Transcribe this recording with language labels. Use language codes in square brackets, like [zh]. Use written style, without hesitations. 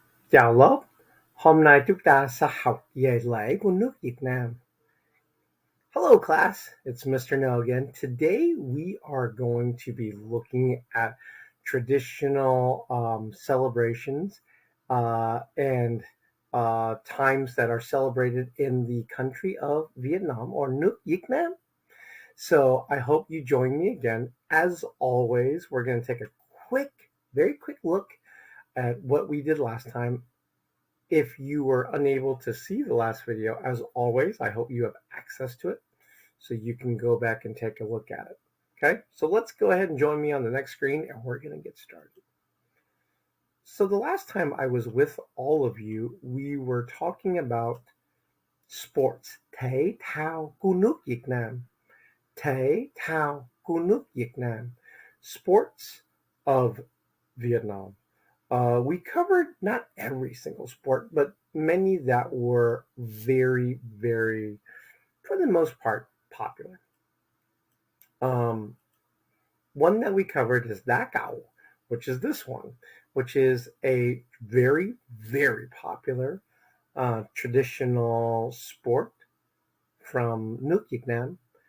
[vi] Chào lớp, hôm nay chúng ta sẽ học về lễ của nước Việt Nam. [en] Hello class, it's Mr. No again. Today we are going to be looking at traditional celebrations and times that are celebrated in the country of Vietnam or nước Việt Nam. So I hope you join me again. As always, we're going to take a very quick look at what we did last time. If you were unable to see the last video, as always, I hope you have access to it so you can go back and take a look at it. Okay, so let's go ahead and join me on the next screen and we're going to get started. So the last time I was with all of you, we were talking about sports. [vi] Thể thao của nước Việt Nam. Thể thao của nước Việt Nam. [en] Sports of Vietnam. We covered not every single sport, but many that were very, very, for the most part, popular. One that we covered is Da Cao, which is this one, which is a very, very popular traditional sport from nước Việt Nam.